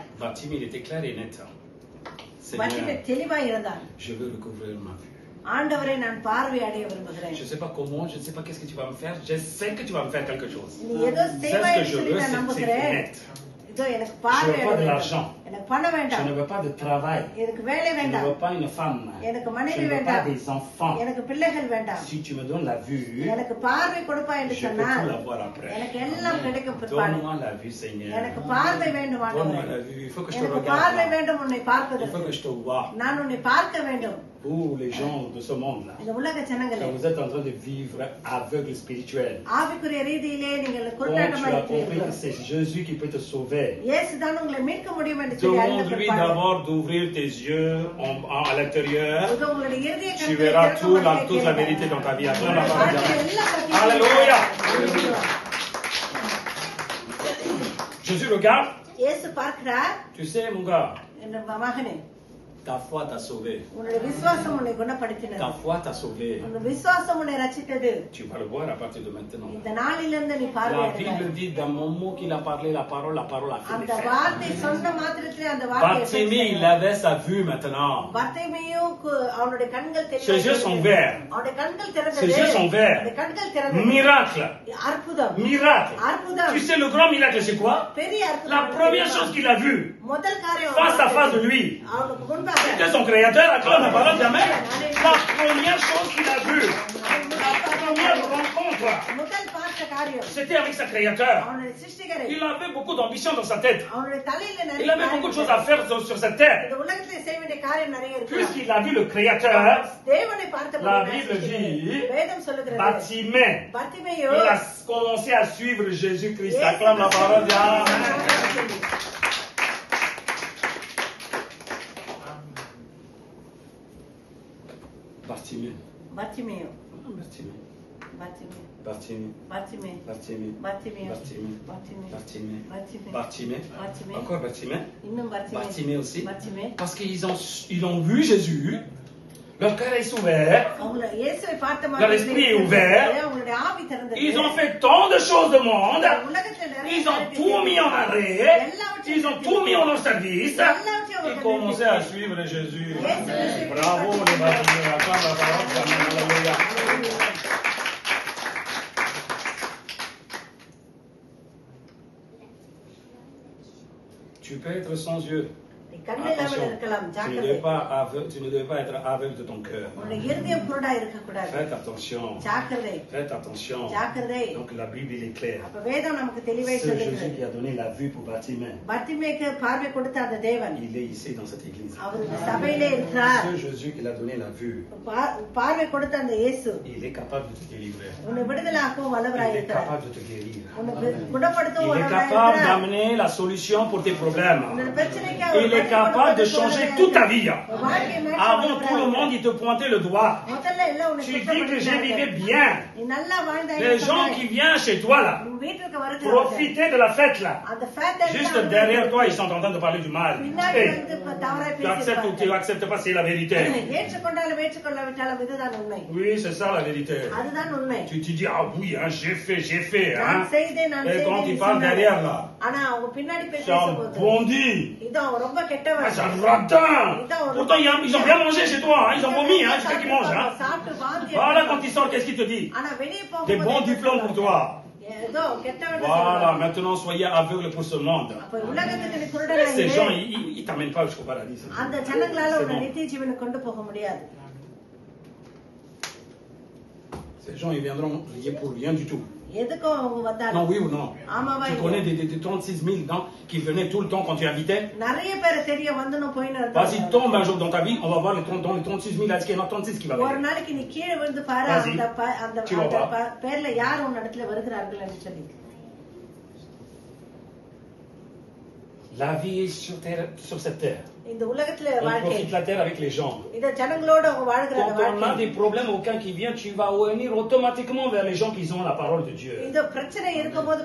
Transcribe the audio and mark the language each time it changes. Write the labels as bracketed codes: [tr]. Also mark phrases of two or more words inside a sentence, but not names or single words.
[fr] Bartimée, il était clair et net. [ta] பர்த்திமே [fr] Seigneur, [ta] தெளிவாய் இருந்தான். [fr] je veux recouvrir ma vue. [ta] ஆண்டவரை நான் பார்வை அடைய விரும்புகிறேன். [fr] Je ne sais pas comment, je ne sais pas qu'est-ce que tu vas me faire. Je sais que tu vas me faire quelque chose. [ta] நீ ஏதோ [fr] C'est [ta] செய்வாய் [fr] ce que [ta] என்று [fr] je [ta] சொல்லி [fr] veux, [ta] நான் [fr] c'est [ta] நம்புகிறேன். [fr] net. [ta] இதோ எனக்கு பார்வை [fr] Je veux [ta] அடைய [fr] pas de [ta] வேண்டும். [fr] l'argent. [ta] எனக்கு பணம் [fr] Je [ta] வேண்டாம். [fr] ne veux pas de travail. [ta] எனக்கு வேலை [fr] Je ne [ta] வேண்டாம். [fr] veux pas une femme. [ta] எனக்கு [fr] Je [ta] மனைவி [fr] ne veux pas [ta] வேண்டாம். [fr] des enfants. [ta] எனக்கு பிள்ளைகள் வேண்டாம். [fr] Si tu me donnes la vue, [ta] எனக்கு பார்வை கொடுப்பாய் என்று [fr] je peux [ta] சொன்னால் [fr] tout l'avoir après. [ta] எனக்கு எல்லாம் கிடைக்கும் பிற்பாடு. [fr] Donne-moi la vue, Seigneur. [ta] எனக்கு பார்வை வேண்டும் [fr] Donne-moi [ta] ஆண்டவரே. [fr] la vue. Il faut que je te [ta] எனக்கு [fr] regarde. [ta] பார்வை [fr] là. [ta] வேண்டும் உன்னை [fr] Il faut [ta] பார்ப்பதற்கு. [fr] que je te vois. [ta] நான் உன்னை பார்க்க வேண்டும். [fr] Vous, les gens de ce monde-là, [ta] இந்த உலக ஜனங்களே, [fr] quand vous êtes en train de vivre aveugle spirituel, [ta] ஆவிக்குரிய ரீதியிலே நீங்கள் [fr] quand tu [ta] குருடாட்டமாக [fr] as compris que [ta] இருக்கிறீர்கள். [fr] c'est Jésus qui peut te sauver, [ta] இயேசுதான் உங்களை மீட்க முடியும் என்று சொல்லி அறிந்த [fr] demande-lui [ta] பிற்பாடு, [fr] d'abord d'ouvrir tes yeux à l'intérieur. [ta] இதோ உங்களுடைய இருதய [fr] Tu [ta] கண்களை [fr] verras [ta] திறக்கும் வரை [fr] toute la [ta] கேளுங்கள். [fr] vérité dans ta vie. Acclame la [ta] உங்களுடைய [fr] parole de [ta] வாழ்க்கையில் [fr] Dieu. [ta] எல்லா சத்தியத்தையும் [fr] Alléluia. [ta] கேளுங்கள். [fr] Jésus regarde. [ta] இயேசு பார்க்கிறார், [fr] Tu sais, mon gars, [ta] என் மகனே, [fr] ta foi t'a sauvé. [ta] உன்னுடைய விசுவாசம் உன்னை குணப்படுத்தினது. [fr] Ta foi t'a sauvé. [ta] உன்னுடைய விசுவாசம் உன்னை ரட்சித்தது. [fr] Tu vas le voir à partir de maintenant. [ta] இந்த நாளிலிருந்து நீ [fr] La [ta] பார்வையிடுவாய். [fr] Bible dit, dans mon mot qu'il a parlé, la parole a fait [ta] அந்த [fr] l'effet. [ta] வார்த்தை சொன்ன மாத்திரத்திலே அந்த வார்த்தை [fr] Bartimée, il avait sa vue maintenant. [ta] பர்த்திமேயும் அவனுடைய கண்கள் [fr] Ses yeux sont verts. [ta] அவனுடைய கண்கள் [fr] Ses [ta] திறந்தது. [fr] yeux sont verts. [ta] அவனுடைய கண்கள் திறந்தது. [fr] Miracle. [ta] அற்புதம், [fr] Miracle. [ta] அற்புதம். [fr] Tu sais, le grand miracle, c'est quoi? [ta] பெரிய அற்புதம். [fr] La première chose qu'il a vue, [ta] முதல் காரியம் [fr] face à face de lui, [ta] அவனுக்கு முன்பாக [fr] c'était son créateur, acclame la parole d'Amen. La première chose qu'il a vue, la première rencontre, [ta] முதல் பார்த்த காரியம் [fr] c'était avec sa créateur. [ta] அவனுடைய சிருஷ்டிகரை. [fr] Il avait beaucoup d'ambition dans sa tête. [ta] அவனுடைய தலையில [fr] Il [ta] நிறைய [fr] avait beaucoup de choses [ta] காரியங்கள். [fr] à faire sur cette terre. [ta] இந்த உலகத்திலே செய்ய வேண்டிய காரியம் நிறைய இருக்கு. [fr] Puisqu'il a vu le créateur, [ta] தேவனை பார்த்த [fr] La [ta] பிறகு [fr] Bible dit, [ta] வேதம் சொல்லுகிறது, Bartimée, பர்த்திமேயோ [fr] il a commencé à suivre Jésus-Christ. Acclame la parole d'Amen. Bartimée. [ta] பர்த்திமேயோ [fr] Bartimée. Bartimée. Bartimée. Bartimée. Bartimée. Bartimée. Bartimée. Bartimée. Bartimée. Bartimée. Bartimée. Encore Bartimée. [ta] இன்னும் Bartimée. [fr] Bartimée aussi. Bartimée. Parce qu'ils ont vu Jésus. Leur cœur est ouvert. [ta] அவங்கள இயேசுவை பார்த்த [fr] Leur esprit est ouvert. [ta] அவங்களுடைய ஆவி திறந்தது. [fr] Ils ont fait tant de choses de monde. [ta] உலகத்தில் நிறைய [fr] Ils ont [ta] காரியத்தை [fr] tout mis en arrêt. [ta] எல்லாவற்றையும் [fr] Ils ont tout mis en leur service. [ta] எல்லாவற்றையும் [fr] Ils [ta] அவர்கள் [fr] commençaient à suivre Jésus. Jésus. Bravo les Bartimée. Acclame la parole. Amen. Alléluia. Tu peux être sans yeux. [ta] நீ கண்ணு இல்லாமல் [fr] Attention, [ta] இருக்கலாம் [fr] tu ne [ta] ஜாக்கிரதை [fr] devais pas être aveugle de ton cœur. [ta] உன்னுடைய இருதயம் குருடா இருக்க கூடாது [fr] Faites attention. [ta] ஜாக்கிரதை [fr] Faites attention. [ta] ஜாக்கிரதை [fr] Donc la Bible il est claire. [ta] அப்ப வேதம் நமக்கு தெளிவாய் [fr] C'est Jésus [ta] சொல்லுகிறது [fr] qui a donné la vue pour Bartimée. [ta] பர்த்திமேக்கு பார்வை கொடுத்த அந்த தேவன் [fr] Il est ici dans cette église. [ta] அவர் இந்த சபையிலே இருக்கிறார் [fr] C'est Jésus qui l'a donné la vue. [ta] பார்வை கொடுத்த அந்த இயேசு [fr] Il est capable de te délivrer. [ta] உன்னை விடுதலாக்கவும் வல்லவராய் [fr] Il est [ta] இருக்கிறார் [fr] capable de te guérir. [ta] உன்னை குணப்படுத்தவும் [fr] Il est [ta] வல்லவராய் [fr] capable [ta] இருக்கிறார் [fr] d'amener la solution pour tes problèmes. [ta] உன்னுடைய பிரச்சனைக்கு அவர் [fr] Il est [ta] பதில் [fr] capable de [ta] கொடுப்பதற்கு [fr] changer [ta] வல்லவராய் [fr] toute ta vie. [ta] இருக்கிறார். வாழ்க்கையை மாற்ற [fr] Avant tout le monde, il te pointait le doigt. [ta] முதல்ல எல்லாம் உன்னை [fr] Tu dis [ta] குற்றம் [fr] que j'ai [ta] பண்ணினார்கள். [fr] vécu bien. [ta] நீ நல்லா வாழ்ந்தாய் [fr] Les gens qui viennent chez toi là, [ta] உன் வீட்டுக்கு வருகிறார்கள் [fr] profiter de la fête là. [ta] அந்த ஃபேட் [fr] Juste derrière toi, ils sont en train de parler du mal. [ta] பின்னாடி Hey, வந்து இப்ப தவறாய் [fr] tu acceptes ou tu [ta] பேசியிருப்பார்கள். [fr] acceptes pas, c'est la vérité. [ta] ஏற்றுக்கொண்டாலும் ஏற்றுக்கொள்ளாவிட்டாலும் இதுதான் உண்மை [fr] Oui, c'est ça la vérité. [ta] அதுதான் உண்மை [fr] Tu te dis, ah oui, hein, j'ai fait. [ta] நான் Hein. செய்தேன் நான் [fr] Et quand [ta] செய்தேன் [fr] il parle [ta] சொன்னாரு. [fr] derrière là, [ta] ஆனா அவங்க பின்னாடி [fr] c'est [ta] பேசும்போது [fr] un bandit. [ta] இது அவன் ரொம்ப Ah, கெட்டவன் [fr] c'est un ratin. Pourtant, ils ont bien mangé chez toi. Hein. Ils ont vomi. Hein. C'est toi qui manges. Hein. [ta] சாப்பிட்டு வாந்தி [fr] Voilà, quand il sort, qu'est-ce qu'il te dit? [ta] ஆனா வெளிய [fr] Des [ta] போகும்போது [fr] bons diplômes pour toi. [ta] ஏதோ கெட்டவன் [fr] Voilà, maintenant, soyez aveugles pour ce monde. [ta] அப்ப உலகத்துக்கு நீ குருடனாய் [fr] Ces [ta] இரு. [fr] gens, ils t'amènent pas jusqu'au paradis. [ta] அந்த ஜனங்களால [fr] C'est [ta] உன்னை [fr] bon. [ta] நித்திய ஜீவனுக்கு கொண்டு போக முடியாது [fr] Ces gens, ils viendront rien pour rien du tout. [ta] எதுக்கும் அவங்க [fr] Non, [ta] வந்தாலும் [fr] oui ou non? [ta] ஆமாவா [fr] Tu connais des 36 000 non, qui venaient tout le temps quand tu invitais? [ta] நிறைய பேர் தெரிய வந்துனும் போயின்னு [fr] Vas-y, [ta] இருந்தாங்க [fr] tombe un jour dans ta vie, on va voir dans les 36 000, est-ce qu'il y en a 36 qui va [ta] ஒரு [fr] venir? [ta] நாளைக்கு நீ கீழே விழுந்து பாரு [fr] Vas-y. [ta] அந்த [fr] Tu vas voir. [ta] பேர்ல யார் உன் இடத்துல வருகிறார்கள் என்று சொல்லி [fr] La vie est sur cette terre. [ta] இந்த உலகத்துல [fr] On [ta] வாழ்க்கை [fr] profite la terre avec les gens. [ta] இந்த ஜனங்களோட அவங்க வாழ்கிற அந்த [fr] Quand on a [ta] வாழ்க்கை [fr] des problèmes, aucun qui vient, tu vas venir automatiquement vers les gens qui ont la parole de Dieu. [ta] இந்த பிரச்சனை இருக்கும்போது